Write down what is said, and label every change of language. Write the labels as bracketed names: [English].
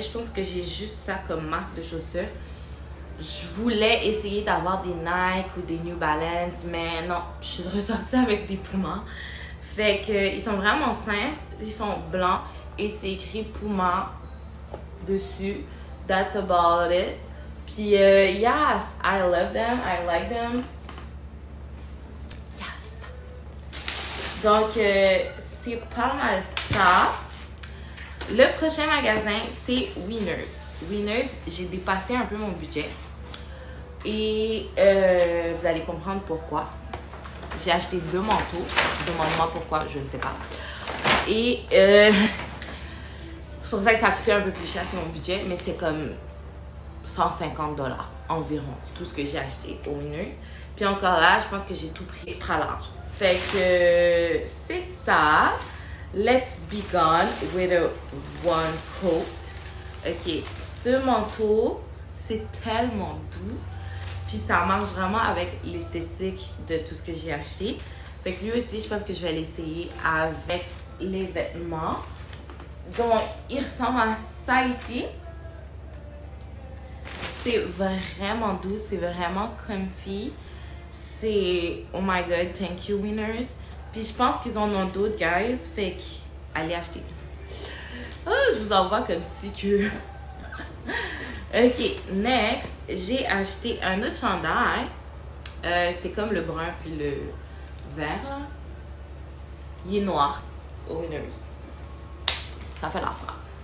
[French] Je pense que j'ai juste ça comme marque de chaussures. Je voulais essayer d'avoir des Nike ou des New Balance, mais non, je suis ressortie avec des Puma. Fait que ils sont vraiment simples, ils sont blancs et c'est écrit Puma dessus. [English] That's about it. [French] Puis [English] yes, I love them, I like them. [French] Yes. Donc c'est pas mal ça. Le prochain magasin, c'est Winners. Winners, j'ai dépassé un peu mon budget. Et vous allez comprendre pourquoi. J'ai acheté 2 manteaux. Demande-moi pourquoi, je ne sais pas. Et c'est pour ça que ça a coûté un peu plus cher que mon budget. Mais c'était comme 150$ environ, tout ce que j'ai acheté au Winners. Puis encore là, je pense que j'ai tout pris extra large. Fait que c'est ça. [English] Let's be gone with a one coat. [French] Ok, ce manteau, c'est tellement doux. Puis ça marche vraiment avec l'esthétique de tout ce que j'ai acheté. Fait que lui aussi, je pense que je vais l'essayer avec les vêtements. Donc, il ressemble à ça ici. C'est vraiment doux, c'est vraiment comfy. C'est, [English] oh my god, thank you Winners. [French] Puis je pense qu'ils en ont d'autres, guys. Fait que, allez acheter. Oh, je vous envoie comme si que... Ok, next, j'ai acheté un autre chandail. C'est comme le brun puis le vert, là. Il est noir au Winners. Ça fait l'affaire.